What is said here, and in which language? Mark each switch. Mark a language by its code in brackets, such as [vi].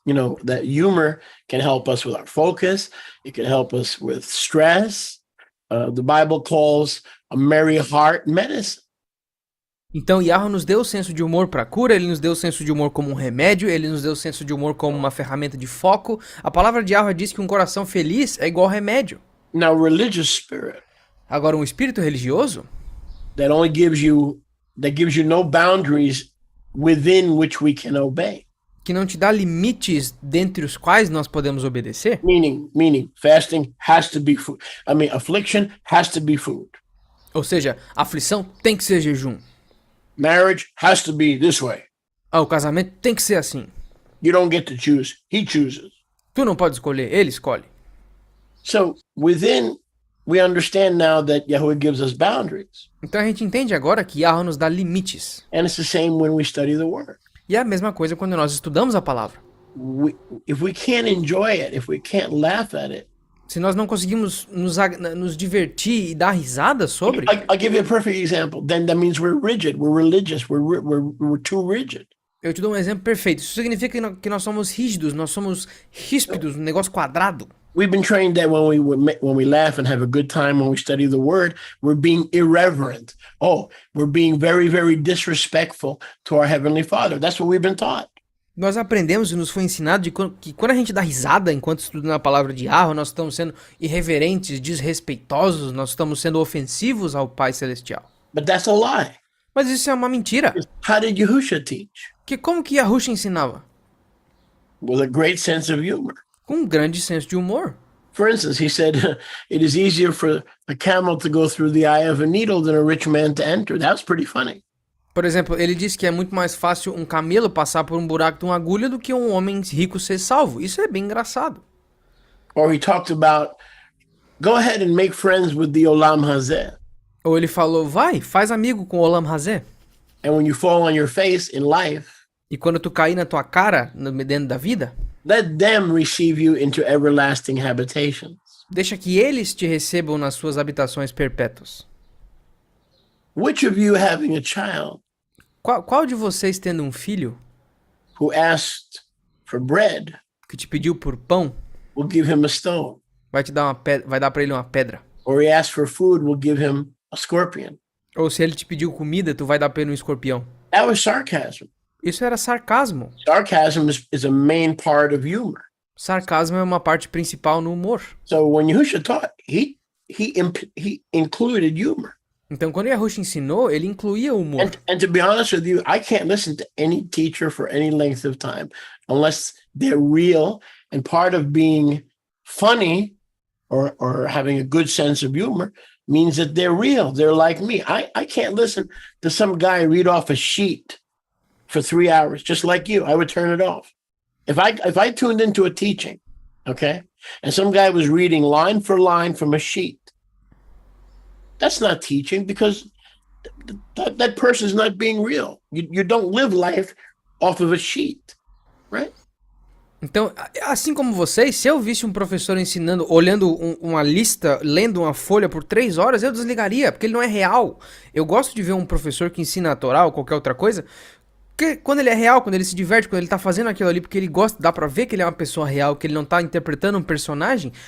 [en] You know, that humor can help us with our focus. It can help us with stress. The Bible calls a merry heart medicine. [pt] Então Yahweh nos deu o senso de humor para cura, ele nos deu o senso de humor como um remédio, ele nos deu o senso de humor como uma ferramenta de foco. A palavra de Yahweh diz que um coração feliz é igual remédio. [en] Now, religious spirit [pt] Agora, um espírito religioso [en] that gives you no boundaries within which we can obey. [pt] que não te dá limites dentre os quais nós podemos obedecer. [en] Meaning, fasting has to be food. Affliction has to be food. [pt] Ou seja, aflição tem que ser jejum. [en] Marriage has to be this way. [pt] O casamento tem que ser assim. [en] You don't get to choose. He chooses. [pt] Tu não pode escolher, ele escolhe. [en] So within, we understand now that Yahuwah gives us boundaries. [pt] Então a gente entende agora que Yahweh nos dá limites. [en] And it's the same when we study the word. [pt] E é a mesma coisa quando nós estudamos a palavra. [en] If we can't enjoy it, if we can't laugh at it. [pt] Se nós não conseguimos nos divertir e dar risada sobre, [en] I'll give you a perfect example. Then that means we're rigid, we're religious, we're too rigid. [pt] eu te dou um exemplo perfeito. Isso significa que nós somos rígidos, nós somos ríspidos, um negócio quadrado. [en] We've been trained that when we laugh and have a good time when we study the word, we're being irreverent. We're being very, very disrespectful to our Heavenly Father. That's what we've been taught. [pt] Nós aprendemos e nos foi ensinado que quando a gente dá risada enquanto estudando a palavra de Yahweh, nós estamos sendo irreverentes, desrespeitosos, nós estamos sendo ofensivos ao Pai Celestial. [en] But that's a lie. [pt] Mas isso é uma mentira. [en] How did Yahusha teach? [pt] Como que Yahusha ensinava? [en] With a great sense of humor. [pt] Com um grande senso de humor. [en] For instance, he said, it is easier for a camel to go through the eye of a needle than a rich man to enter. That was pretty funny. [pt] Por exemplo, ele disse que é muito mais fácil um camelo passar por um buraco de uma agulha do que um homem rico ser salvo. Isso é bem engraçado. [en] Or he talked about, go ahead and make friends with the Olam Hazeh. [pt] Ou ele falou, faz amigo com o Olam Hazeh. [en] And when you fall on your face in life, [pt] e quando tu cair na tua cara, dentro da vida, [en] let them receive you into everlasting habitations. [pt] Deixa que eles te recebam nas suas habitações perpétuas. [en] Which of you having a child [pt] Qual de vocês tendo um filho [en] who asked for bread [pt] que te pediu por pão [en] will give him a stone? [pt] vai dar para ele uma pedra? [en] Or he asked for food will give him a scorpion? [pt] Ou se ele te pediu comida, tu vai dar para ele um escorpião? [en] That was sarcasm. [pt] Isso era sarcasmo. [en] Sarcasm is a main part of humor. [pt] Sarcasmo é uma parte principal no humor. [en] So when Yahusha taught, he included humor. [pt] Então, quando Yahusha ensinou, ele incluía o humor. [en] And to be honest with you, I can't listen to any teacher for any length of time unless they're real. And part of being funny or having a good sense of humor means that they're real. They're like me. I can't listen to some guy read off a sheet for 3 hours, just like you. I would turn it off. If I tuned into a teaching, okay, and some guy was reading line for line from a sheet, that's not teaching because that person is not being real. You don't live life off of a sheet, right? [pt] Então, assim como vocês, se eu visse um professor ensinando, olhando uma lista, lendo uma folha por 3 horas, eu desligaria, porque ele não é real. Eu gosto de ver um professor que ensina a Torá ou qualquer outra coisa, que quando ele é real, quando ele se diverte, quando ele tá fazendo aquilo ali, porque ele gosta, dá pra ver que ele é uma pessoa real, que ele não tá interpretando um personagem.